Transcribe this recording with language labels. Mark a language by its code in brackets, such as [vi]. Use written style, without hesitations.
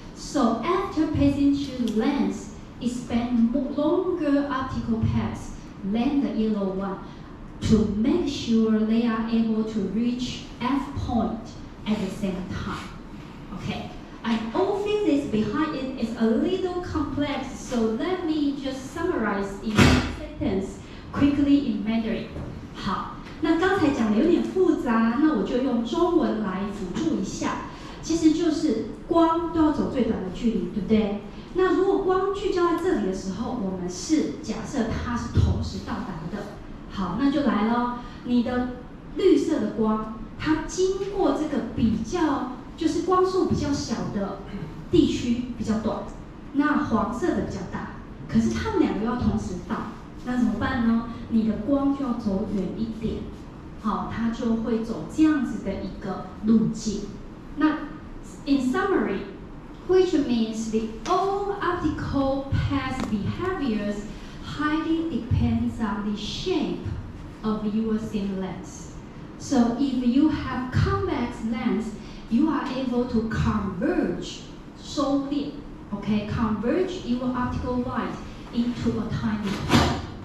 [en] So after passing through the lens, it spend longer optical path than the yellow one to make sure they are able to reach F point at the same time. Okay, and all physics behind it is a little complex, so let me just summarize in one sentence quickly in Mandarin. [zh] 好，那刚才讲的有点复杂，那我就用中文来辅助一下。其实就是光都要走最短的距离，对不对？那如果光聚焦在这里的时候，我们是假设它是同时到达的。好，那就来了。你的绿色的光，它经过这个比较就是光速比较小的地区比较短，那黄色的比较大。可是它们两个要同时到，那怎么办呢？你的光就要走远一点，好，它就会走这样子的一个路径。 [en] 那 in summary, which means the all optical path behaviors highly depends on the shape of your thin lens. So if you have convex lens, you are able to converge, 收敛 okay, converge your optical light into a tiny point.